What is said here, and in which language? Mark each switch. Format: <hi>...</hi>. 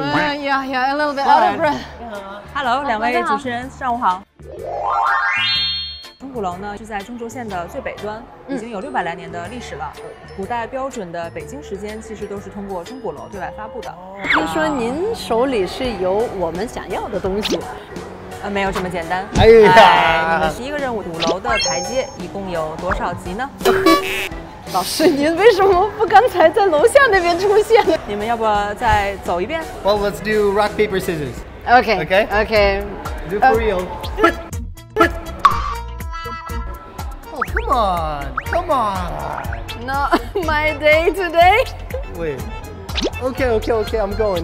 <en>Yeah, a little bit out of breath.</en> <zh>Hello，两位主持人，上午好。钟鼓楼呢是在中轴线的最北端，已经有600来年的历史了。古代标准的北京时间其实都是通过钟鼓楼对外发布的。听说您手里是有我们想要的东西。没有这么简单。哎呀，你们第一个任务鼓楼的台阶一共有多少级呢？老师，您为什么不刚才在楼下那边出现呢？你们要不再走一遍</zh> <en>Well, let's do rock, paper, scissors. Okay. Do for real. Oh, come on. Not my day today. Wait. Okay. I'm going.</en>